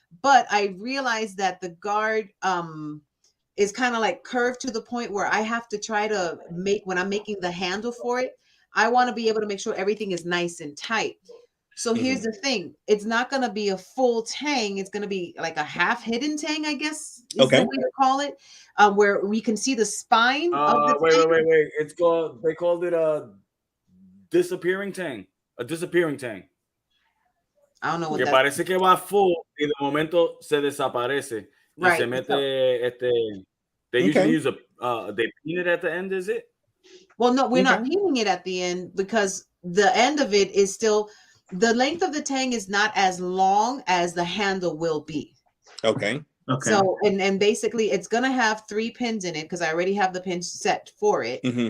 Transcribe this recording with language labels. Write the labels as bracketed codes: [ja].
[en] But I realized that the guard is kind of like curved to the point where I have to try to when I'm making the handle for it, I want to be able to make sure everything is nice and tight. So here's the thing. It's not going to be a full tang. It's going to be like a half hidden tang, I guess is the way to call it, where we can see the spine of the tang. Wait. They called it a disappearing tang. A disappearing tang. I don't know what [es] que [en] that [es] parece que va full y de momento se desaparece. [en] Right. [es] Y se mete [en] they usually use they pin it at the end, is it? Well, no, we're not pinning it at the end because the end of it is still, the length of the tang is not as long as the handle will be. Okay. So, and basically it's going to have 3 pins in it because I already have the pins set for it.